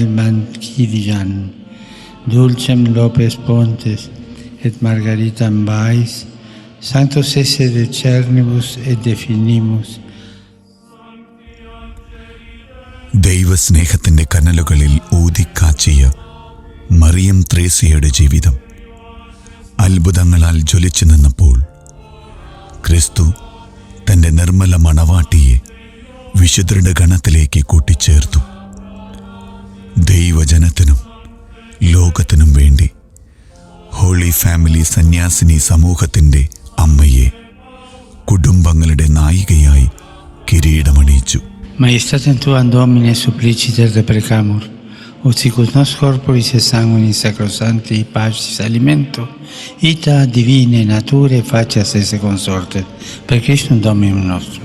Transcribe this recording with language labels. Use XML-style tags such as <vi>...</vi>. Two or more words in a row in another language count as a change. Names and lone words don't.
<la>Manchidian, Dulcem Lopez Pontes et Margaritam Bais, Sanctos esse decernibus et definimus.</la> <ml>ദൈവസ്നേഹത്തിൻ്റെ കനലുകളിൽ ഊതിക്കാച്ചിയ മറിയം ത്രേസ്യയുടെ ജീവിതം അത്ഭുതങ്ങളാൽ ജ്വലിച്ചു നിന്നപ്പോൾ ക്രിസ്തു തൻ്റെ നിർമ്മല മണവാട്ടിയെ വിശുദ്ധരുടെ ഗണത്തിലേക്ക് കൂട്ടിച്ചേർത്തു. ദൈവജനത്തിനും ലോകത്തിനും വേണ്ടി ഹോളി ഫാമിലി സന്യാസിനി സമൂഹത്തിൻ്റെ അമ്മയെ കുടുംബങ്ങളുടെ നായികയായി കിരീടമണിയിച്ചു.</ml> <la>Maestatem tuam Domine suppliciter deprecamur, ut sicut nos corporis et sanguinis sacrosancti pacis alimento, ita divine nature facias esse consortet, per Christum Dominum nostrum.</la>